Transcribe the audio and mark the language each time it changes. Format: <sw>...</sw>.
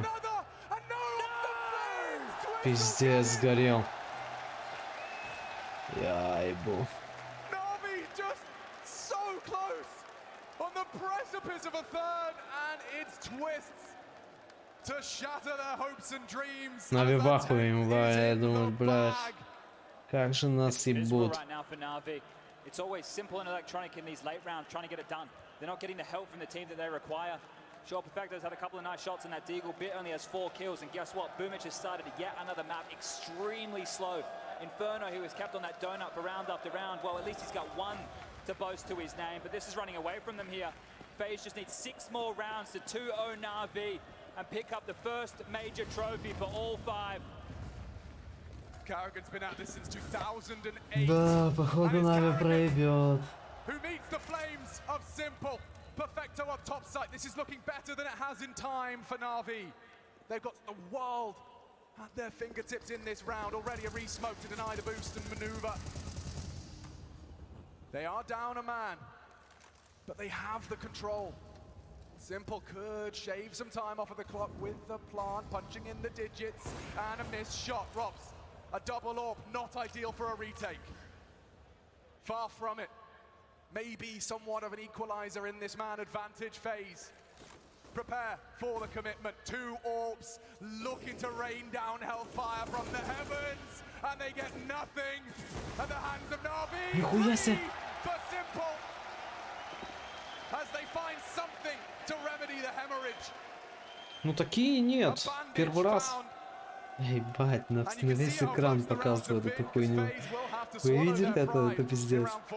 <en>another, and no, the flames.</en> <ru>Пиздец, сгорел. Я ебу.</ru> <en>NaVi just so close on the precipice of a third, and it's twists to shatter their hopes and dreams.</en> <ru>NaVi в ахуе, я думаю, блядь. Как же нас ебут.</ru> <en>Right now for NaVi. It's always simple and electronic in these late rounds, trying to get it done. They're not getting the help from the team that they require. Sure, Perfecto's had a couple of nice shots in that Deagle bit, only has 4 kills, and guess what? Boomich has started yet another map extremely slow. Inferno, who has kept on that donut for round after round, well, at least he's got 1 to boast to his name, but this is running away from them here. FaZe just needs 6 more rounds to 2-0 NaVi and pick up the first major trophy for all 5. Carrigan's been at this since 2008.</en> <ru>Да, походу NaVi проебет.</ru> <en>Who meets the flames of Simple. Perfecto up top side. This is looking better than it has in time for NaVi. They've got the world at their fingertips in this round. Already a re-smoke to deny the boost and maneuver. They are down a man, but they have the control. Simple could shave some time off of the clock with the plant, punching in the digits, and a missed shot. Robs, a double AWP, not ideal for a retake. Far from it. Maybe somewhat of an equalizer in this man advantage phase. Prepare for the commitment. 2 AWPs looking to rain down hellfire from the heavens, and they get nothing at the hands of NaVi. For Simple, as they find something to remedy the hemorrhage.</en> <ru>Ну такие нет. Первый раз. Ебать, на весь экран показывают эту хуйню. Вы видели это? Это пиздец.</ru>